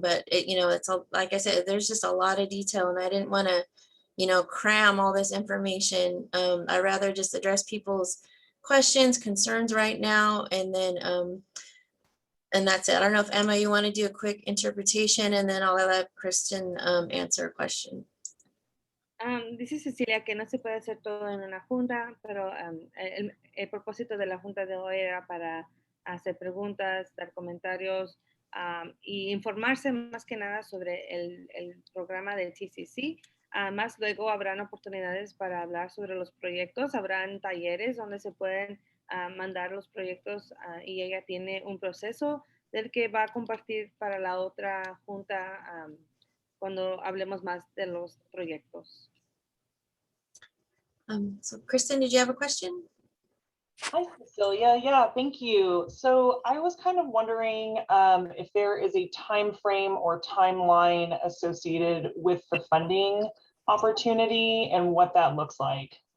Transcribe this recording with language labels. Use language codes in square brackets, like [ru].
[en] But it's like I said, there's just a lot of detail, and I didn't want to cram all this information. I rather just address people's questions, concerns right now, and then and that's it. I don't know if Emma, you want to do a quick interpretation, and then I'll let Kristen answer a question. [es] Dice Cecilia que no se puede hacer todo en una junta, pero el propósito de la junta de hoy era para hacer preguntas, dar comentarios y informarse más que nada sobre el programa del TCC. Más luego habrán oportunidades para hablar sobre los proyectos, habrán talleres donde se pueden mandar los proyectos, y ella tiene un proceso del que va a compartir para la otra junta cuando hablemos más de los proyectos. [en] So Kristen, did you have a question? Hi, Cecilia. Yeah, thank you. So I was kind of wondering if there is a time frame or timeline associated with the funding opportunity and what that looks like.